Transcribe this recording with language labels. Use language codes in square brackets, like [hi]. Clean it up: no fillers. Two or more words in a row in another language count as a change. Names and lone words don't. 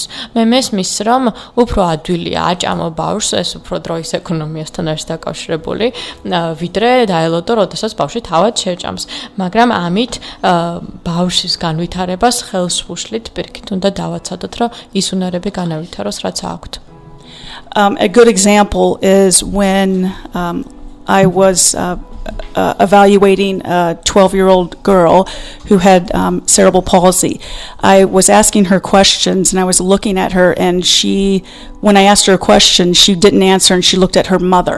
[ka] მე მესმის რომ უფრო ადვილია აჭამო ბავშვს, ეს უფრო დროის ეკონომიასთან არის დაკავშირებული ვიდრე დაელოდო, როდესაც ბავშვი თავად შეჭამს. მაგრამ ამით ბავშვის განვითარებას ხელს ვუშლით, პირიქით უნდა დავაცადოთ, რომ ის უნარები განავითაროს, რაც აქვთ. [en] A good example is when I was evaluating a 12-year-old girl who had cerebral palsy. I was asking her questions and I was looking at her, and when I asked her a question, she didn't answer and she looked at her mother.